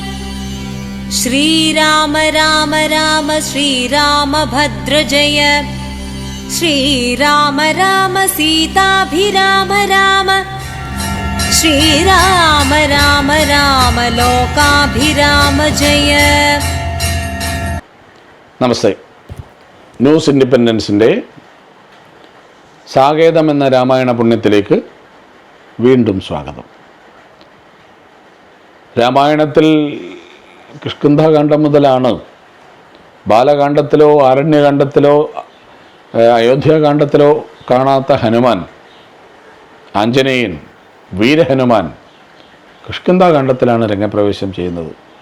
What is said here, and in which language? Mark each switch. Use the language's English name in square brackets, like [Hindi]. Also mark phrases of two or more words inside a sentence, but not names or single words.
[Sanskrit] श्रीराम राम राम श्रीरामभद्र जय। श्रीराम राम सीताभिराम राम। श्रीराम राम राम लोकाभिराम जय। [Malayalam] നമസ്തേ. ന്യൂസ് ഇൻഡിപെൻഡൻസിൻ്റെ സാകേതം എന്ന രാമായണ പുണ്യത്തിലേക്ക് വീണ്ടും സ്വാഗതം. രാമായണത്തിൽ കിഷ്കിന്ധാകാന്ഡം മുതലാണ് ബാലകാന്ഡത്തിലോ ആരണ്യകാന്ഡത്തിലോ അയോധ്യാകാന്ഡത്തിലോ കാണാത്ത ഹനുമാൻ, ആഞ്ജനേയൻ, വീരഹനുമാൻ കിഷ്കിന്ധാകാന്ഡത്തിലാണ് രംഗപ്രവേശം ചെയ്യുന്നത്.